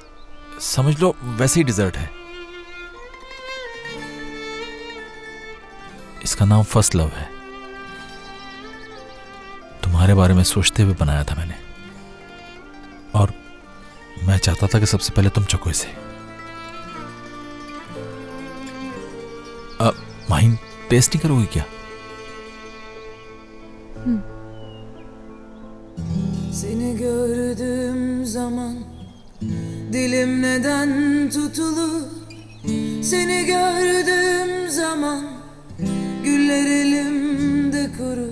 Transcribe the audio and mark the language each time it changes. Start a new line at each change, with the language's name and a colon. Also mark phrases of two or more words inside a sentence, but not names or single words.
Hindi: समझ लो वैसे ही डिजर्ट है। इसका नाम
English: first love
Hindi: है। तुम्हारे बारे में सोचते हुए बनाया था मैंने, और मैं चाहता था कि सबसे पहले तुम चखो इसे। माहिन, टेस्ट नहीं करोगी क्या?
Turkish: Seni gördüğüm zaman dilim neden tutulur? Seni gördüğüm zaman güller elimde kurur.